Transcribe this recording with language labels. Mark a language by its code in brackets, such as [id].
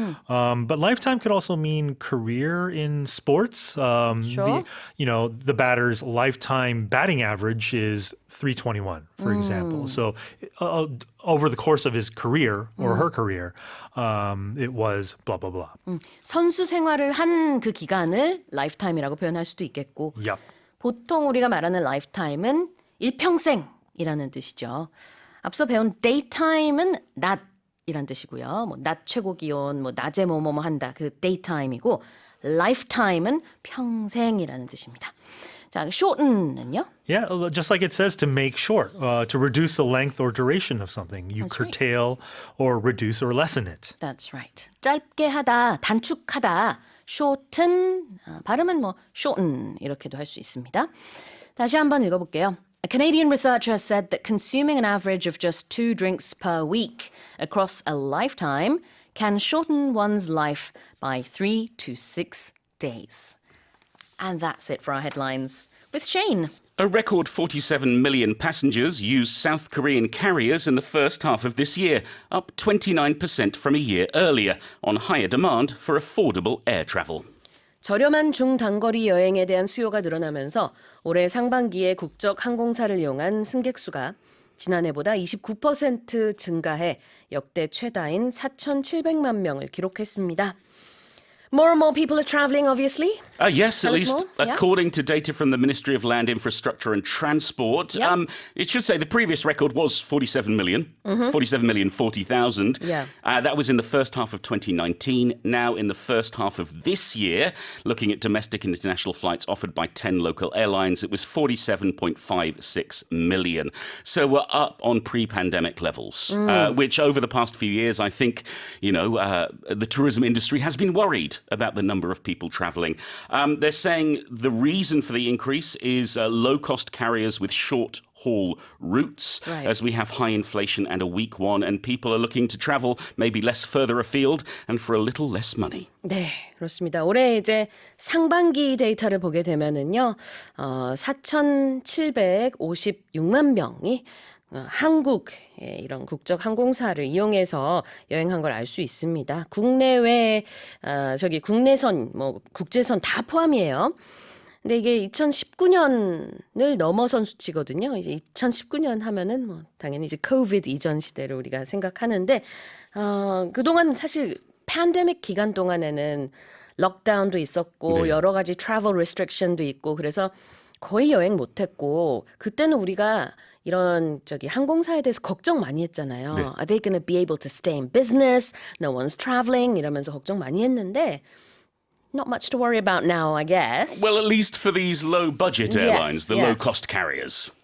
[en] But lifetime could also mean career in sports. Sure. The batter's lifetime batting average is 321, for example. So over the course of his career or her career, it was blah, blah, blah. [ko] 선수 생활을 한 그 기간을 lifetime이라고 표현할 수도 있겠고 [en] Yep. [ko] 보통 우리가 말하는 lifetime은 일평생이라는 뜻이죠. 앞서 배운 daytime은 낮이란 뜻이고요. 낮 최고 기온, 낮에 한다. 그 daytime이고 lifetime은 평생이라는 뜻입니다. 자, shorten은요? [en] Yeah, just like it says to make short, to reduce the length or duration of something. You That's right. curtail or reduce or lessen it. That's right. [ko] 짧게 하다, 단축하다. shorten, 발음은 뭐 shorten 이렇게도 할 수 있습니다. 다시 한번 읽어볼게요. [en] A Canadian researcher said that consuming an average of just 2 drinks per week across a lifetime can shorten one's life by 3 to 6 days. And that's it for our headlines with Shane. A record 47 million passengers used South Korean carriers in the first half of this year, up 29% from a year earlier, on higher demand for affordable air travel. [ko] 저렴한 중단거리 여행에 대한 수요가 늘어나면서 올해 상반기에 국적 항공사를 이용한 승객 수가 지난해보다 29% 증가해 역대 최다인 4,700만 명을 기록했습니다. [en] More and more people are traveling, obviously. Yes, Tell least more. Yeah. according to data from the Ministry of Land Infrastructure and Transport. Yep. It should say the previous record was 47 million, 47 million 40,000. Yeah. That was in the first half of 2019. Now in the first half of this year, looking at domestic and international flights offered by 10 local airlines, it was 47.56 million. So we're up on pre-pandemic levels, which over the past few years, I think, the tourism industry has been worried about the number of people traveling. They're saying the reason for the increase is low-cost carriers with short-haul routes, Right. as we have high inflation and a weak won, and people are looking to travel maybe less further afield and for a little less money. [ko] 네, 그렇습니다. 올해 이제 상반기 데이터를 보게 되면은요, 4,756만 명이 한국의 이런 국적 항공사를 이용해서 여행한 걸 알 수 있습니다. 국내외, 국내선, 국제선 다 포함이에요. 근데 이게 2019년을 넘어선 수치거든요. 이제 2019년 하면은 당연히 이제 코비드 이전 시대를 우리가 생각하는데, 그동안 사실 팬데믹 기간 동안에는 록다운도 있었고, 네. 여러 가지 travel restriction도 있고, 그래서 거의 여행 못했고, 그때는 우리가 이런 항공사에 대해서 걱정 많이 했잖아요. 네. [en] Are they going to be able to stay in business? No one's traveling [ko] 이러면서 걱정 많이 했는데 [en] not much to worry about now, I guess. Well, at least for these low-budget airlines, the low-cost carriers.